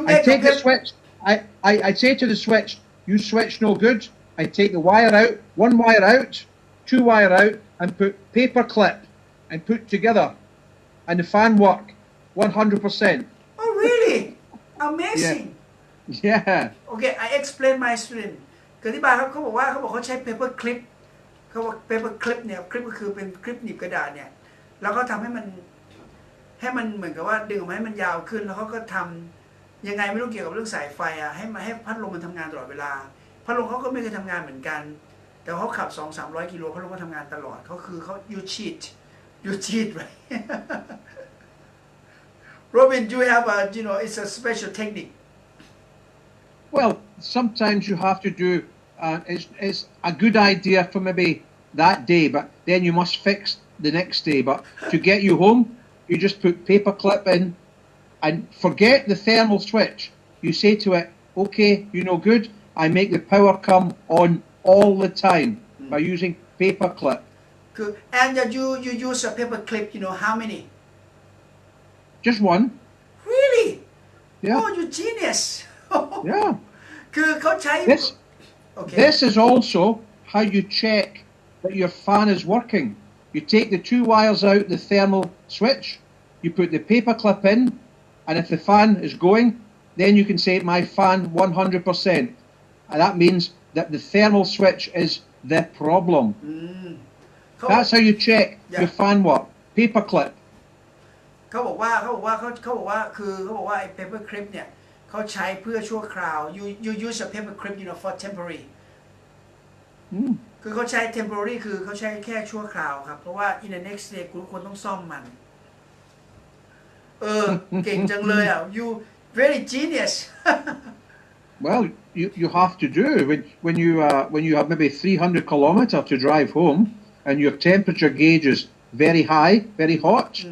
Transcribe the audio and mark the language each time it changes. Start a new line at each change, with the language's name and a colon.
English: I make take the switch. I say to the switch, you switch no good. I take the wire out, 1 wire out, 2 wire out, and put paper clip and put together, and the fan work 100%. oh really amazing Yeah. okay I explain my student
Thai: คืออธิบายครับเขาบอกเขาใช้ paper clip เขาบอก paper clip เนี่ยคลิปก็คือเป็นคลิปหนีบกระดาษเนี่ยแล้วก็ทำให้มันเหมือนกับว่าดึงออกมาให้มันยาวขึ้นแล้วเขาก็ทำยังไงไม่รู้เกี่ยวกับเรื่องสายไฟอ่ะให้พัดลมมันทำงานตลอดเวลาพัดลมเขาก็ไม่เคยทำงานเหมือนกันแต่เขาขับ 200-300 กิโลพัดลมก็ทำงานตลอดเขา
English: you cheat right Robin you have it's a special technique Well, sometimes you have to do. It's a good idea for maybe that day, but then you must fix the next day. But to get you home, you just put paper clip in, and forget the thermal switch. You say to it, "Okay, good. I make the power come on all the time by using paper clip." And you use a paper clip how many Just one. really Yeah. oh you genius Yeah.
Thai: คือเขาใช้ okay
English: This is also how you check that your fan is working. You take the 2 wires out the thermal switch, you put the paper clip in, and if the fan is going, then you can say my fan 100%. And that means that the thermal switch is the problem. That's how you check your fan work. Paper clip.
Thai: เขาบอกว่าคือเขาบอกว่าไอ้ paper clip เนี่ย เขาใช้เพื่อชั่วคราว
English: you use a paper clip for temporary
Thai: คือเขาใช้ temporary คือเขาใช้แค่ชั่วคราวครับเพราะว่า
English: in the next day
Thai: คุณควรต้องซ่อมมันเก่งจังเลยอ่ะ
English: you very genius Well, you have to do when you have maybe 300 kilometer to drive home and your temperature gauge is very high, very hot.